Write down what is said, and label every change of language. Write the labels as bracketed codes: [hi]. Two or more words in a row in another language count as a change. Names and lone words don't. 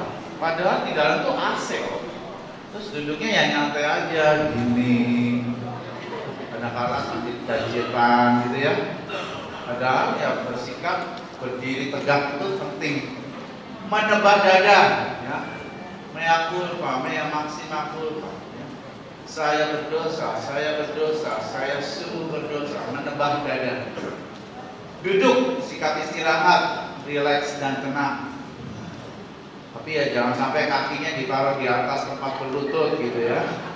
[id] Padahal di dalam tuh AC. Terus duduknya ya nyantai aja gini. Kadang-kadang sambil jajetan gitu ya. Padahal ya bersikap berdiri tegak itu penting. Menebak dada ya. [la] Mea culpa, mea maxima culpa ya. [id] Saya berdosa, saya sungguh berdosa. Menebak dada. Duduk, sikap istirahat, rileks dan tenang. Tapi ya jangan sampai kakinya ditaruh di atas tempat berlutut gitu ya.